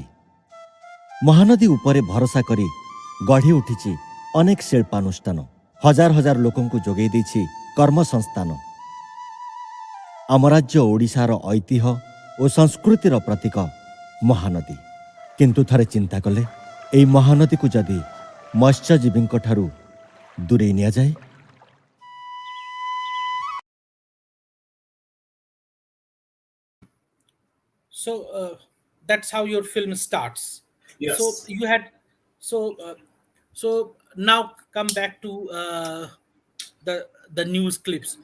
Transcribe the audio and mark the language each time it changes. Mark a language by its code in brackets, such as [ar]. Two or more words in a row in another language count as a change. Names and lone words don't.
[or] ମହାନଦୀ ଉପରେ ଭରସା କରି ଗଢ଼ି ଉଠିଛି ଅନେକ ଶିଳ୍ପାନୁଷ୍ଠାନ, ହଜାର ହଜାର ଲୋକଙ୍କୁ ଯୋଗାଇ ଦେଇଛି କର୍ମସଂସ୍ଥାନ। ଆମ ରାଜ୍ୟ ଓଡ଼ିଶାର ଐତିହ୍ୟ ଓ ସଂସ୍କୃତିର ପ୍ରତୀକ ମହାନଦୀ। କିନ୍ତୁ ଥରେ ଚିନ୍ତା କଲେ, ଏହି ମହାନଦୀକୁ ଯଦି ମତ୍ସ୍ୟଜୀବୀଙ୍କ ଠାରୁ ଦୂରେଇ ନିଆଯାଏ, [en] So that's how your film starts. So Yes. you had so so now come back to the news clips.